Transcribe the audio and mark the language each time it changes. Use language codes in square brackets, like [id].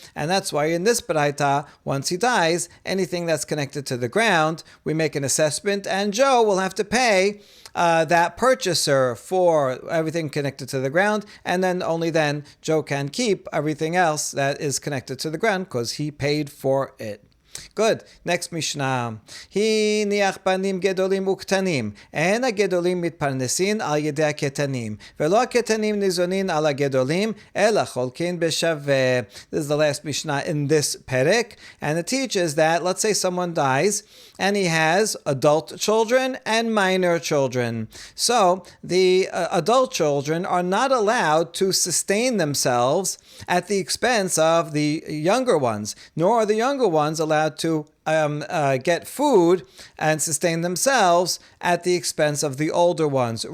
[en] And that's why in this Baraita, once he dies, anything that's connected to the ground, we make an assessment, and Joe will have to pay that purchaser for everything connected to the ground, and then only then Joe can keep everything else that is connected to the ground because he paid for it. Good. Next Mishnah. [he] הניח בנים גדולים וקטנים. אין הגדולים מתפרנסים על ידי הקטנים. ולא הקטנים ניזונים על הגדולים, אלא חולקים בשווה. [en] This is the last Mishnah in this perek. And it teaches that, let's say someone dies, and he has adult children and minor children. So, the adult children are not allowed to sustain themselves at the expense of the younger ones, nor are the younger ones allowed to get food and sustain themselves at the expense of the older ones.